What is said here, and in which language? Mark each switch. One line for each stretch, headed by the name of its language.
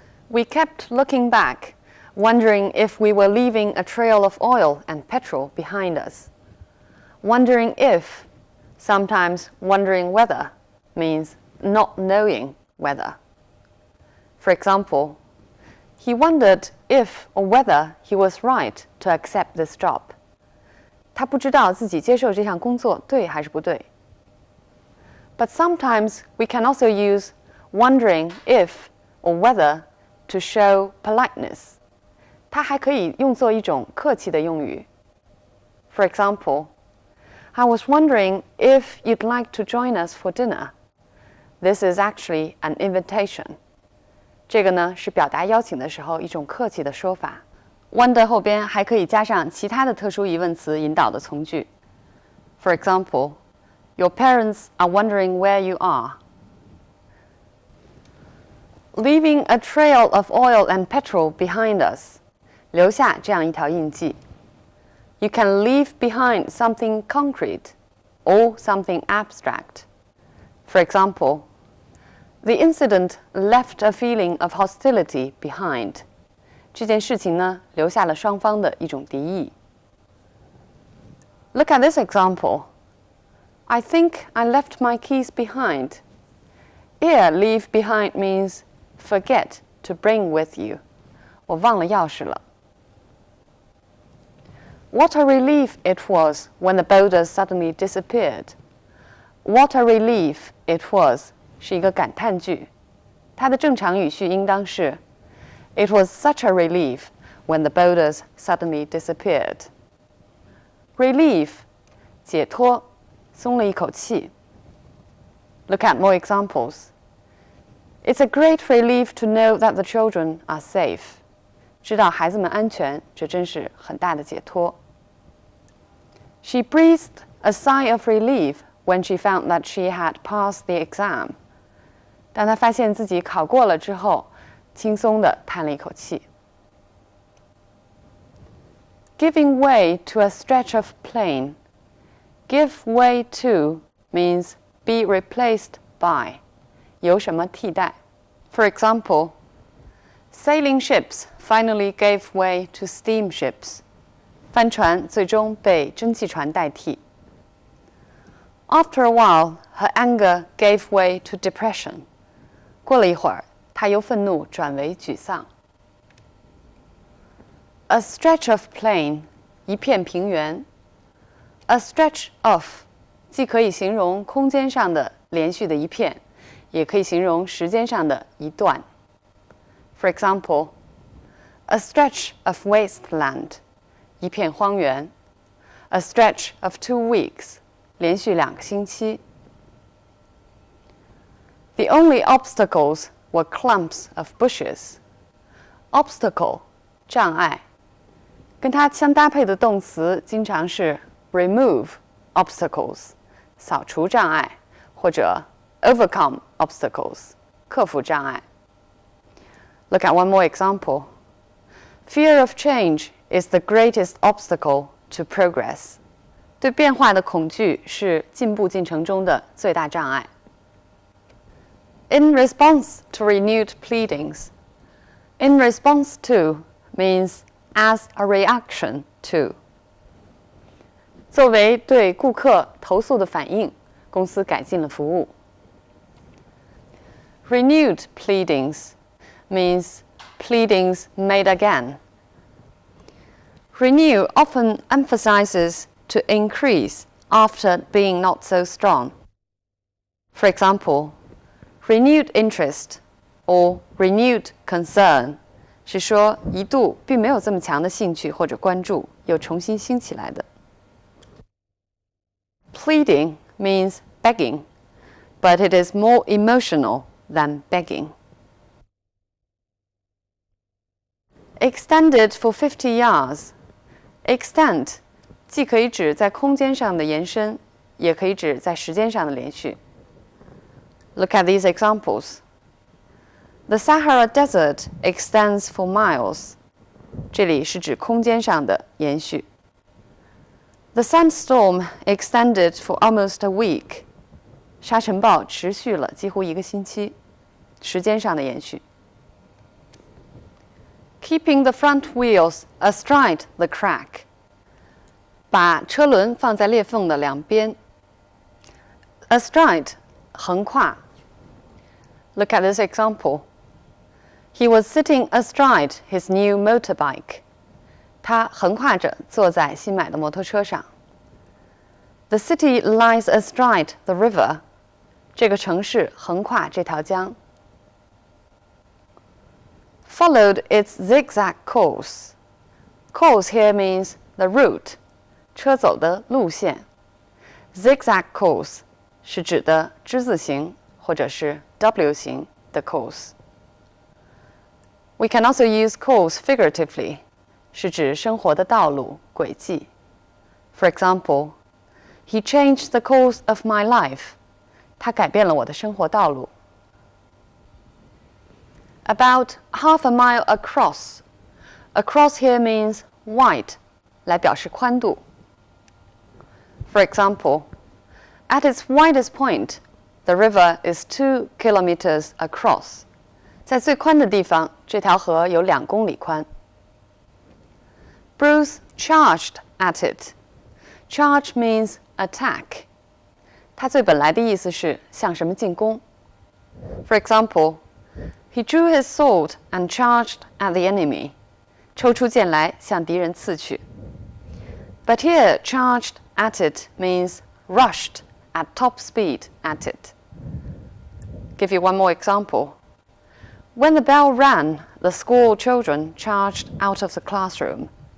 English: We kept looking back, wondering if we were leaving a trail of oil and petrol behind us. Wondering if, sometimes wondering whether, means not knowing whether. For example, he wondered if or whether he was right to accept this job.
Chinese: 他不知道自己接受这项工作对还是不对。
English: But sometimes we can also use wondering if or whether to show politeness.
Chinese: 它还可以用作一种客气的用语。
English: For example, I was wondering if you'd like to join us for dinner. This is actually an invitation.
Chinese: 这个呢是表达邀请的时候一种客气的说法。Wonder 后边还可以加上其他的特殊疑问词引导的从句。
English: For example, your parents are wondering where you are. Leaving a trail of oil and petrol behind us.
Chinese: 留下这样一条印记。
English: You can leave behind something concrete or something abstract. For example, the incident left a feeling of hostility behind.
Chinese: 这件事情呢，留下了双方的一种敌意。
English: Look at this example. I think I left my keys behind. Here, leave behind means forget to bring with you.
Chinese: 我忘了钥匙了。
English: What a relief it was when the boulders suddenly disappeared. What a relief it was
Chinese: 是一个感叹句，它的正常语序应当是
English: It was such a relief when the boulders suddenly disappeared.
Chinese: Relief 解脱，松了一口气。
English: Look at more examples. It's a great relief to know that the children are safe.
Chinese: 知道孩子们安全，这真是很大的解脱。
English: She breathed a sigh of relief when she found that she had passed the exam.
Chinese: 当她发现自己考过了之后，轻松地叹了一口气。
English: Giving way to a stretch of plain. Give way to means be replaced by.
Chinese: 由什么替代。
English: For example, sailing ships finally gave way to steamships.
Chinese: 帆船最终被蒸汽船代替。
English: After a while, her anger gave way to depression.
Chinese: 过了一会儿，她由愤怒转为沮丧。
English: A stretch of plain,
Chinese: 一片平原。 A stretch of 既可以形容空间上的连续的一片，也可以形容时间上的一段。
English: For example, a stretch of wasteland,
Chinese: 一片荒原。
English: A stretch of 2 weeks,
Chinese: 连续2个星期。
English: The only obstacles were clumps of bushes.
Chinese: Obstacle 障碍，跟它相搭配的动词经常是
English: remove obstacles
Chinese: 扫除障碍，或者
English: overcome obstacles
Chinese: 克服障碍。
English: Look at one more example. Fear of change is the greatest obstacle to progress.
Chinese: 对变化的恐惧是进步进程中的最大障碍。
English: In response to renewed pleadings. In response to means as a reaction to.
Chinese: 作为对顾客投诉的反应，公司改进了服务。
English: Renewed pleadings means pleadings made again. Renew often emphasizes to increase after being not so strong. For example, renewed interest or renewed concern
Chinese: 是说一度并没有这么强的兴趣或者关注，又重新兴起来的。
English: Pleading means begging, but it is more emotional than begging. Extended for 50 yards.
Chinese: Extend 既可以指在空间上的延伸，也可以指在时间上的连续。
English: Look at these examples. The Sahara Desert extends for miles.
Chinese: 这里是指空间上的延续。
English: The sandstorm extended for almost a week.
Chinese: 沙尘暴持续了几乎1个星期，时间上的延续。
English: Keeping the front wheels astride the crack.
Chinese: 把车轮放在裂缝的两边。
English: Astride
Chinese: 横跨。
English: Look at this example. He was sitting astride his new motorbike.
Chinese: 他横跨着坐在新买的摩托车上。
English: The city lies astride the river.
Chinese: 这个城市横跨这条江。
English: Followed its zigzag course. Course here means the route.
Chinese: 车走的路线。 Zigzag course 是指的之字形或者是 W 型的 course。
English: We can also use course figuratively,
Chinese: 是指生活的道路、轨迹。
English: For example, he changed the course of my life.
Chinese: 他改变了我的生活道路。
English: About half a mile across. Across here means wide,
Chinese: 来表示宽度。
English: For example, at its widest point, the river is 2 kilometers across.
Chinese: 在最宽的地方，这条河有2公里宽。
English: Bruce charged at it. Charge means attack.
Chinese: 它最本来的意思是向什么进攻。
English: For example, he drew his sword and charged at the enemy.
Chinese: 抽出剑来向敌人刺去。
English: But here, charged at it means rushed at top speed at it. Give you one more example. When the bell rang, the school children charged out of the classroom.